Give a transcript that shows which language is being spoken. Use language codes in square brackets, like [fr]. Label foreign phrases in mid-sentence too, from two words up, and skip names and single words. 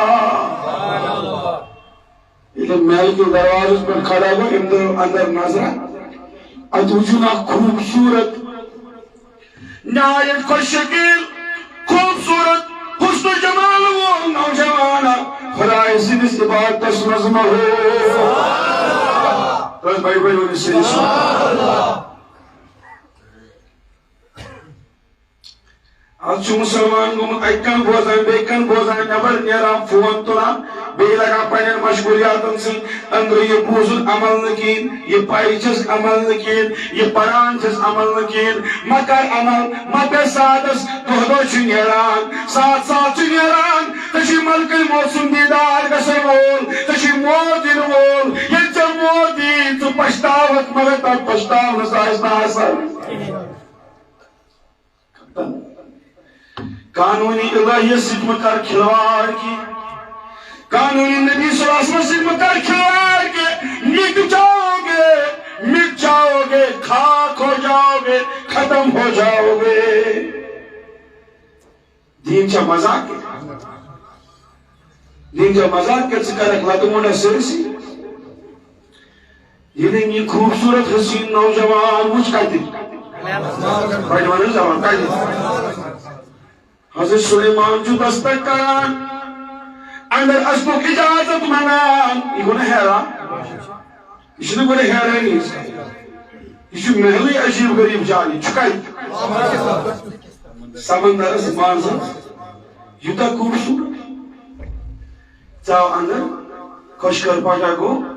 [ks] ییٚلہِ محل کِس دروازس پٮ۪ٹھ کھڑا گوٚو أمۍ دِژ اندر نظرا اتہِ وٕچھُن اکھ خوٗبصوٗرت نہایت خۄش شکیٖل خوٗبصوٗرت حسن و جمال وول نوجوانا خدای سٕنٛدِس عبادتس منٛز مہوٗر بس بھائی بھائی ؤنِو صحیح سُبحان آز چھُ مسلمان گوٚمُت اکہِ کن بوزان بیٚیہِ کن بوزان نٮ۪بر نیران فون تُلان بیٚیہِ لگان پننٮ۪ن مشغولیاتن سۭتۍ أنٛدرٕ یہِ بوٗزُن عمل نہٕ کِہیٖنۍ یہِ پرِ چھس عمل نہٕ کِہیٖنۍ یہِ پران چھس عمل نہٕ کِہیٖنۍ ما کر عمل ما پے ساتس دۄہ دۄہ چھُ نیران ساتھ ساتھ چھُ نیران ژےٚ چھُے ملکٕے موسم دیٖدار گژھن وول ژےٚ چھُے موت یِنہٕ وول ییٚلہِ ژےٚ موت یی ژٕ پشتاوکھ مگر تتھ پشتاونس آسہِ نہٕ آسان قانونی الہیت سۭتۍ مہ کر کھلواڑ کی قانونی نبی صلی اللہ علیہ وسلم سۭتۍ مہ کر کھلواڑ کی [ur] مٹ جاؤ گے خاک ہو جاؤ گے ختم ہو جاؤ گے [ks] دین چھا مذاق دین چھا مذاق کہ ژٕ کرکھ لتہٕ موٚنڈا سٲرسٕے ییٚلہِ أمۍ یہِ خوٗبصوٗرت حسیٖن نوجوان وٕچھ کتہِ بڑِ ونن زبان کتہِ حضرت سلیمان چھُ دستک کران اندر اژنُک اجازت منگان یہِ گوٚو نہٕ حیران یہِ چھُنہٕ گۄڈٕ حیرٲنی یہِ چھُ محلٕے عجیٖب غریٖب جاے یہِ چھُ کتہِ سمندرس منٛز یوٗتاہ خوٗبصوٗرت ژاو اندر خۄش کر پاٹا گوٚو